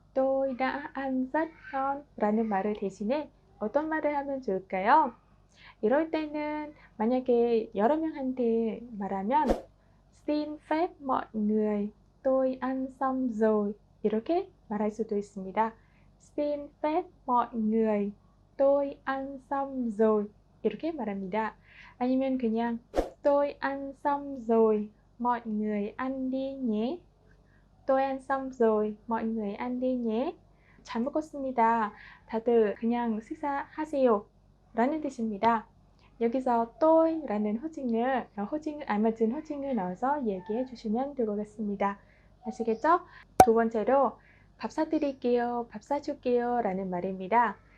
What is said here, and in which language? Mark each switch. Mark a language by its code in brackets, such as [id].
[vi] tôi đã ăn rất ngon [ko] 라는 말을 대신에 어떤 말을 하면 좋을까요? 이럴 때는 만약에 여러 명한테 말하면 [vi] xin phép mọi người, tôi ăn xong rồi [ko] 이렇게 말할 수도 있습니다. [vi] xin phép mọi người, tôi ăn xong rồi [ko] 이렇게 말합니다. [vi] 아니면 그냥 tôi ăn xong rồi, mọi người ăn đi nhé. tôi ăn xong rồi, mọi người ăn đi nhé. [ko] 잘 먹었습니다. 다들 그냥 식사하세요 라는 뜻입니다. 여기서 tôi 라는 호칭을 알맞은 호칭을 넣어서 얘기해 주시면 될 것 같습니다. 아시겠죠? 두 번째로 밥 사드릴게요, 밥 사줄게요 라는 말입니다.